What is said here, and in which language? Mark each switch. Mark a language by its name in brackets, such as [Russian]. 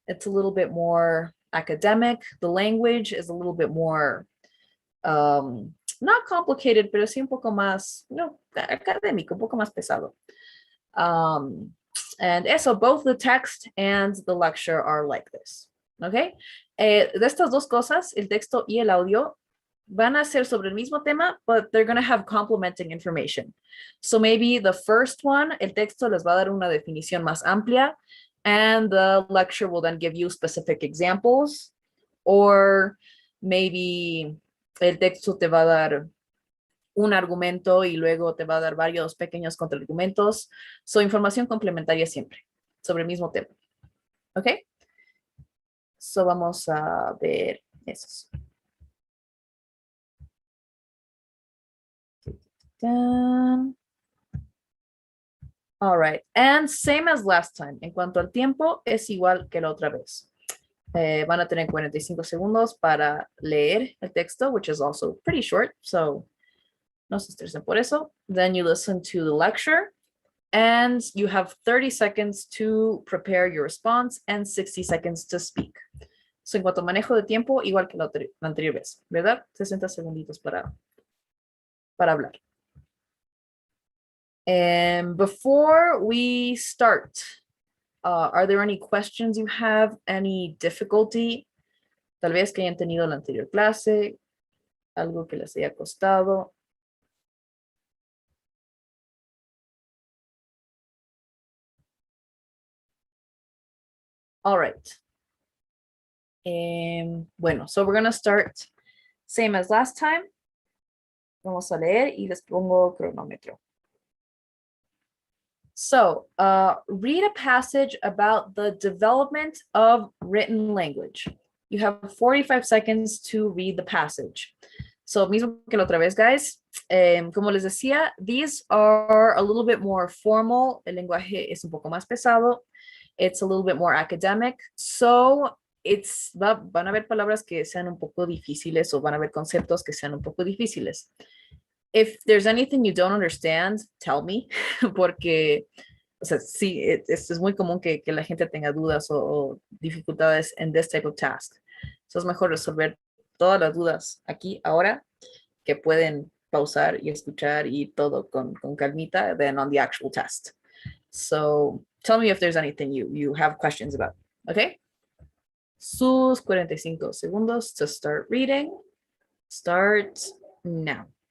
[English] It's a little bit more academic. The language is a little bit more, not complicated, [Spanish] pero sí un poco más, no, académico, un poco más pesado. [English] And so both the text and the lecture are like this. [Spanish] Okay. De estas dos cosas, el texto y el audio, van a ser sobre el mismo tema, [English] but they're going to have complementing information. So maybe the first one, [Spanish] el texto les va a dar una definición más amplia, [English] and the lecture will then give you specific examples, or maybe [Spanish] el texto te va a dar un argumento y luego te va a dar varios pequeños contraargumentos. So, información complementaria siempre sobre el mismo tema. ¿Ok? So, vamos a ver esos. [English] All right. And same as last time. [Spanish] En cuanto al tiempo, es igual que la otra vez. Van a tener 45 segundos para leer el texto, [English] which is also pretty short. [Spanish] So, no se estresen por eso. [English] Then you listen to the lecture. And you have 30 seconds to prepare your response and 60 seconds to speak. [Spanish] So, en cuanto a manejo de tiempo, igual que la anterior vez, ¿verdad? 60 segunditos para hablar. [English] And before we start, are there any questions you have? Any difficulty? [Spanish] Tal vez que hayan tenido la anterior clase, algo que les haya costado. [English] All right. Bueno, so we're gonna start same as last time. [Spanish] Vamos a leer y les pongo cronómetro. [English] So, read a passage about the development of written language. You have 45 seconds to read the passage. [Spanish] So, mismo que la otra vez, guys, como les decía, [English] these are a little bit more formal. [Spanish] El lenguaje es un poco más pesado. [English] It's a little bit more academic. [Spanish] So, van a haber palabras que sean un poco difíciles o van a haber conceptos que sean un poco difíciles. [English] If there's anything you don't understand, tell me, [Spanish] porque, o sea, sí, es muy común que la gente tenga dudas o dificultades en [English] this type of task. [Spanish] So es mejor resolver todas las dudas aquí, ahora, que pueden pausar y escuchar y todo con calmita [English] than on the actual test. So tell me if there's anything you have questions about, okay? [Spanish] Sus 45 segundos [English] to start reading. Start now.